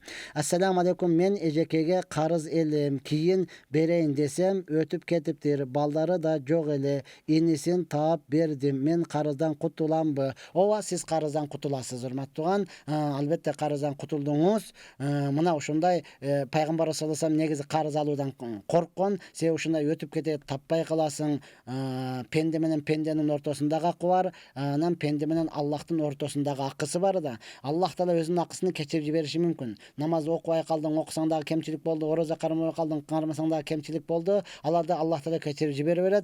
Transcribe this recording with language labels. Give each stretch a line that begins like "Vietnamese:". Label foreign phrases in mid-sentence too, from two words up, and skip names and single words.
Arabic: السلام عليكم.
Kyrgyz: Мен эжекеге карыз элем. Кийин берейин десем өтүп кетиптир. Балдары да жок эле. Инисин таап бердим. Мен карыздан кутуламбы? Ооба, сиз карыздан кутуласыз урматтуу туган. Албетте карыздан кутулдуңуз. Мына ушундай пайгамбар
Arabic: صلى الله عليه وسلم
Kyrgyz: негизи карыз алуудан корккон. Сен ушундай өтүп кетип таппай каласың. Пенде менен пенденин ортосундагы акы бар. Анан пенде менен Аллахтын ортосундагы акысы бар да. Аллах таала өзүнүн акысын кечирип жибериши мүмкүн. Намаз окубай калдың, окусаң дагы кемчилик болду. Орозо кармабай калдың, кармасаң дагы кемчилик болду. Аларды Аллах таала кечирип жибере берет.